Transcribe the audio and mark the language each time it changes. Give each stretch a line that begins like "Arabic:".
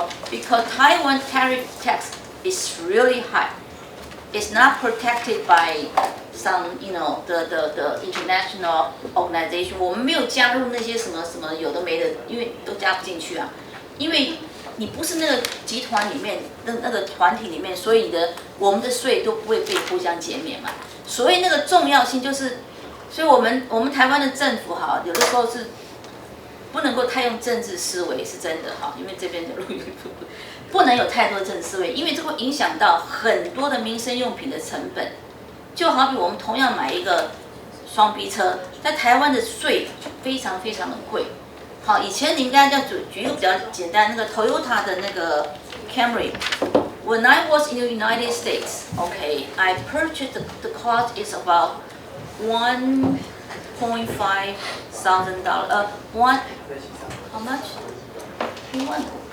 English: Because Taiwan tariff tax is really high. It's not protected by some, the international organization.
Chinese: 我们没有加入那些什么有的没的，因为都加不进去啊。因为你不是那个集团里面那个团体里面，所以我们的税都不会被互相减免嘛。所以那个重要性就是，所以我们台湾的政府哈，有的时候是不能够太用政治思维，是真的哈，因为这边的录音不能有太多政治思维，因为这会影响到很多的民生用品的成本。就好比我们同样买一个双 B 车，在台湾的税非常非常的贵。好，以前你应该要举一个比较简单，那个 Toyota 的那个 Camry。
English: When I was in the United States, okay, I purchased the cost is about $1.5 thousand. One, how much? One.